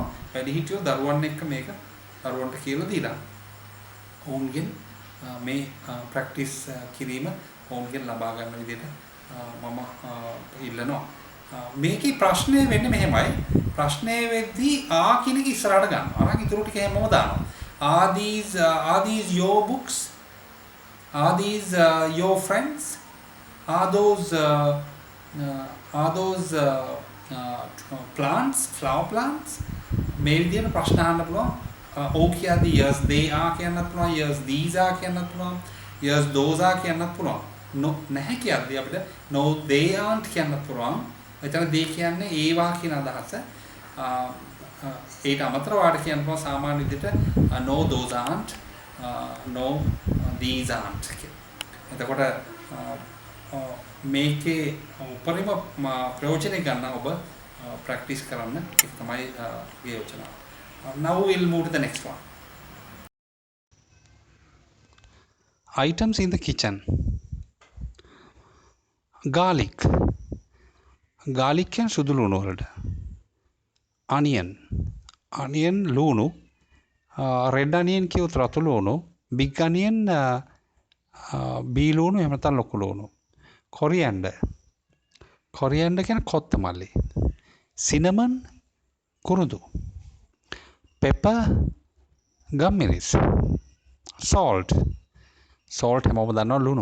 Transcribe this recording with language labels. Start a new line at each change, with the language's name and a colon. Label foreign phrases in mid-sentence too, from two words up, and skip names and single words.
Sinhala: වැඩිහිටියෝ දරුවන් එක්ක මේක දරුවන්ට කියලා දීලා ඔවුන්ගෙන් මේ ප්‍රැක්ටිස් කිරීම ඔවුන්ගෙන් ලබා ගන්න විදිහට මම ඉල්ලනවා. මේකේ ප්‍රශ්නේ වෙන්නේ මෙහෙමයි. ප්‍රශ්නේ වෙද්දී කියන එක ඉස්සරහට ගන්නවා. අරන් ඊටු ටික හැමෝම දානවා.
English: Are these your books? Are these your friends? Are those plants, flower plants?
Sinhala: මේ විදිහට ප්‍රශ්න අහන්න පුළුවන්. ඕ කියද්දී
English: yes they are
Sinhala: කියන්නත් පුළුවන්,
English: yes these are
Sinhala: කියන්නත් පුළුවන්,
English: yes those are
Sinhala: කියන්නත් පුළුවන්. no නැහැ කියද්දී අපිට
English: no they aren't
Sinhala: කියන්නත් පුළුවන්. එතන they කියන්නේ ඒවා කියන අදහස. ඊට අමතරව වාට කියන්න පුළුවන් සාමාන්‍ය විදිහට
English: no those aren't, no these aren't
Sinhala: කියලා. එතකොට මේකේ උපරිම ප්‍රයෝජනය ගන්න ඔබ ප්‍රැක්ටිස් කරන්න. ඒක තමයි ගේ යෝජනාව.
English: Now we'll move to the next one. Items in the kitchen.
Sinhala: Garlic. Garlic කියන්නේ සුදු ලුණු වලට. Onion ලුණු.
English: red onion
Sinhala: කියුත් රතු ලුණු.
English: big onion
Sinhala: බී ලුණු එහෙම නැත්නම් ලොකු ලුණු. coriander කියන්නේ කොත්තමල්ලි. cinnamon කුරුදු. pepper ගම්මිරිස්. salt හැමෝම දන්නවා ලුණු.